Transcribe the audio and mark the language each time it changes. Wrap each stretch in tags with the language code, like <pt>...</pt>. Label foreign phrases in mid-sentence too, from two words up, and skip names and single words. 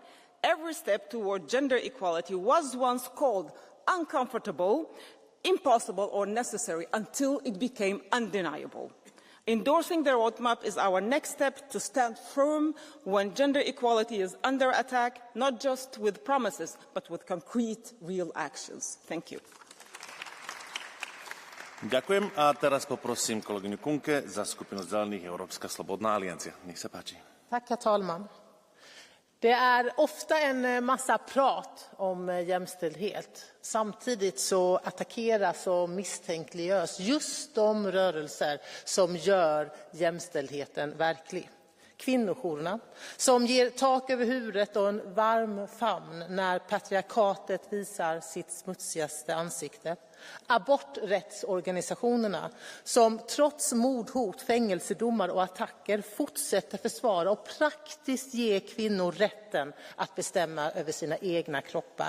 <en>Every step toward gender equality was once called uncomfortable, impossible or necessary until it became undeniable. Endorsing the roadmap is our next step to stand firm when gender equality is under attack, not just with promises, but with concrete, real actions. Thank you.</en> <sk>Ďakujem a teraz poprosím kolegyňu Kunke za skupinu Zelených Európska slobodná aliancia. Nech sa páči.</sk> <sv>Tack, herr talman. Det är ofta en massa prat om jämställdhet. Samtidigt så attackeras och misstänkliggörs just de rörelser som gör jämställdheten verklig. Kvinnojourerna som ger tak över huvudet och en varm famn när patriarkatet visar sitt smutsigaste ansikte. Aborträttsorganisationerna som trots mordhot, fängelsedomar och attacker fortsätter försvara och praktiskt ge kvinnor rätten att bestämma över sina egna kroppar.</sv>